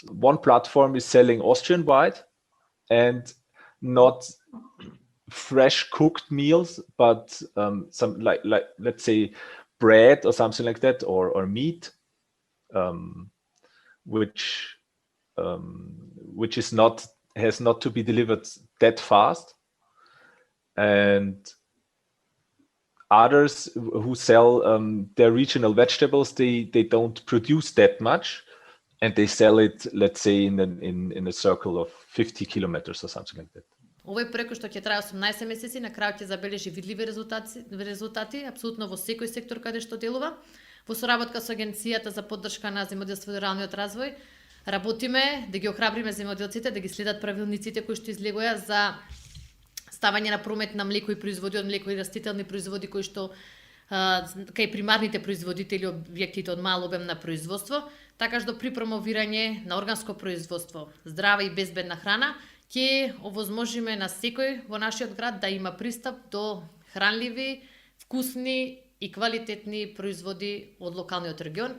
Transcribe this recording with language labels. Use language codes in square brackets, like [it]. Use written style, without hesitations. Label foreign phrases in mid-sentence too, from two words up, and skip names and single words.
[en] One platform is selling Austrian-wide and not fresh cooked meals, but some like let's say bread or something like that, or meat, which has not to be delivered that fast. And others who sell their regional vegetables, they don't produce that much, and they sell it, let's say, in a circle of 50 kilometers or something like that. [mk] Овој проект што ќе трае 18 месеци, на крај ќе забележи видливи резултати апсолутно во секој сектор каде што делува. Во соработка со Агенцијата за поддршка на земјоделството и руралниот развој, работиме да ги охрабриме земјоделците да ги следат правилниците кои што излегоа за ставање на промет на млеко и производи од млеко и растителни производи кои што кај примарните производители објектите од мал обем на производство, така што при промовирање на органско производство, здрава и безбедна храна, ќе овозможиме на секој во нашиот град да има пристап до хранливи, вкусни и квалитетни производи од локалниот регион.